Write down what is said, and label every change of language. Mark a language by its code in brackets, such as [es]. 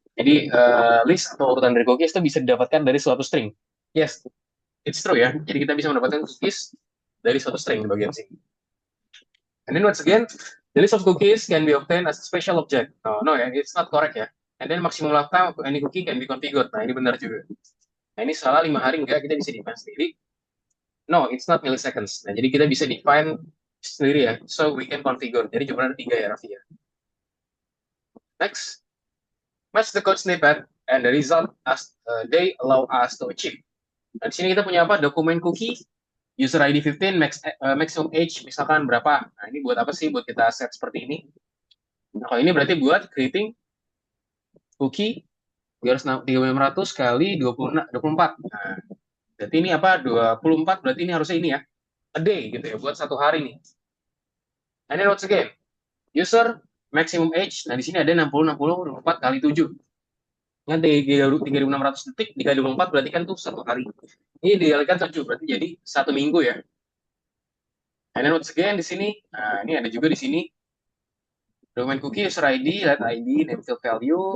[id] Jadi list atau urutan dari cookies itu bisa didapatkan dari suatu string. [en] Yes, it's true ya. [id] Jadi kita bisa mendapatkan cookies dari suatu string di bagian sini. [en] And then once again, the list of cookies can be obtained as a special object. No ya, it's not correct ya. And then maximum lifetime of any cookie can be configured. [id] Nah ini benar juga. Nah ini salah 5 hari enggak, kita bisa define sendiri. [en] No, it's not milliseconds. [id] Nah jadi kita bisa define sendiri ya. [en] So we can configure. [id] Jadi jawaban ada 3 ya, Raffi ya. [en] Next, match the code snippet and the result as they allow us to achieve. [id] Nah, di sini kita punya apa? Dokumen cookie, user ID 15, maximum age misalkan berapa. Nah, ini buat apa sih? Buat kita set seperti ini. Nah, kalau ini berarti buat creating cookie 3600 kali 24. Nah, berarti ini apa? 24 berarti ini harusnya ini ya. A day gitu ya, buat 1 hari nih. [en] And then once again, user maximum age. [id] Nah, di sini ada 24 kali 7. Kan 3.600 detik dikali 24 berarti kan tuh 1 hari. Ini dikalikan 7 berarti jadi 1 minggu ya. And then once again di sini, nah ini ada juga di sini domain cookie user ID, let ID, name field value.